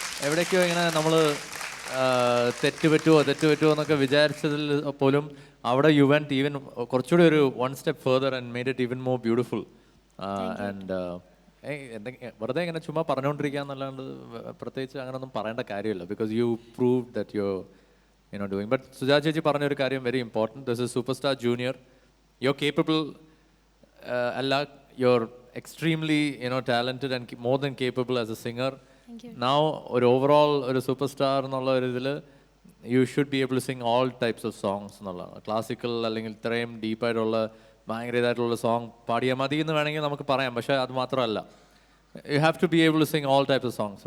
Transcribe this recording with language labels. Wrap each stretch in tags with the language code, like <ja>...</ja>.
<ml>എവിടേക്കോ ഇങ്ങനെ നമ്മൾ തെറ്റ് പറ്റുമോ എന്നൊക്കെ വിചാരിച്ചതിൽ പോലും അവിടെ</ml> <en>you went even</en> <ml>കുറച്ചുകൂടി ഒരു</ml> <en>One step further and made it even more beautiful.</en> <ml>And വെറുതെ ഇങ്ങനെ ചുമ്മാ പറഞ്ഞുകൊണ്ടിരിക്കുക എന്നല്ലാണ്ട് പ്രത്യേകിച്ച് അങ്ങനെയൊന്നും പറയേണ്ട കാര്യമില്ല.</ml> <en>Because you prove that you doing. But Sujatha ചേച്ചി</en> <ml>പറഞ്ഞൊരു കാര്യം</ml> <en>Very important. This is super star junior. You are capable</en> <ml>അല്ല,</ml> <en>You are extremely talented and more than capable as a singer. Now ഒരു overall ഒരു super star</en> <ml>എന്നുള്ള ഒരു ഇതിൽ</ml> <en>you should be able to sing all types of songs</en> <ml>എന്നുള്ളതാണ്. Classical അല്ലെങ്കിൽ ഇത്രയും ഡീപ്പായിട്ടുള്ള ഭയങ്കര ഇതായിട്ടുള്ള സോങ് പാടിയാൽ മതി എന്ന് വേണമെങ്കിൽ നമുക്ക് പറയാം. പക്ഷേ അത് മാത്രമല്ല,</ml> <en>You have to be able to sing all types of songs.</en>